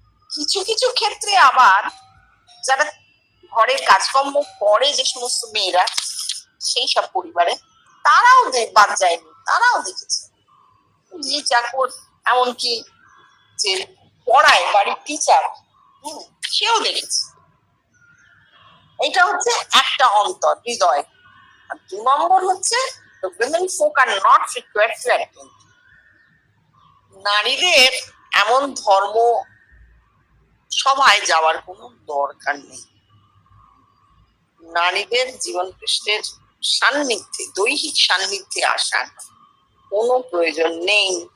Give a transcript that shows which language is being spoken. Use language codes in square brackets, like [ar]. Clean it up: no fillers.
[bn] কিছু কিছু ক্ষেত্রে আবার যারা ঘরের কাজকর্ম করে, যে সমস্ত মেয়েরা সেই সব পরিবারে, তারাও বাদ যায়নি, তারাও দেখেছে। যে চাকর, এমনকি যে পড়ায় বাড়ির টিচার, সেও দেখেছে। এটা হচ্ছে একটা অন্তর, হৃদয়। আর 2 নম্বর হচ্ছে [en] the women folk are not required to attend. [bn] নারীদের এমন ধর্ম সভায় যাওয়ার কোনো দরকার নেই, নারীদের জীবন কৃষ্ণের সান্নিধ্যে, দৈহিক সান্নিধ্যে আসার কোনো প্রয়োজন নেই।